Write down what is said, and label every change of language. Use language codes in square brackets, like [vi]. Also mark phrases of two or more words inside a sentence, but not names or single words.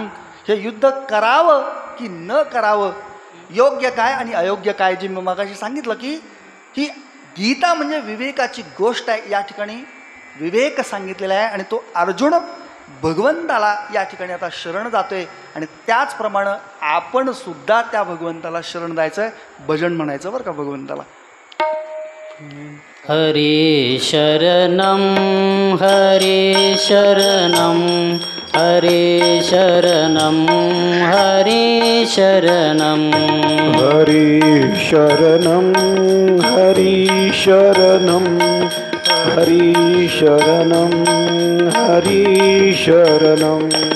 [mr] हे युद्ध करावं की न करावं, योग्य काय आणि अयोग्य काय, जे मी मगाशी सांगितलं की ही गीता म्हणजे विवेकाची गोष्ट आहे. या ठिकाणी विवेक सांगितलेला आहे आणि तो अर्जुन भगवंताला या ठिकाणी आता शरण जातोय आणि त्याचप्रमाणे आपण सुद्धा त्या भगवंताला शरण जायचं आहे, भजन म्हणायचं बरं का भगवंताला. [sa] हरी शरणम हरी शरणम हरी शरणम हरी शरणम हरी शरणं हरी शरणं हरी शरणं हरी शरणं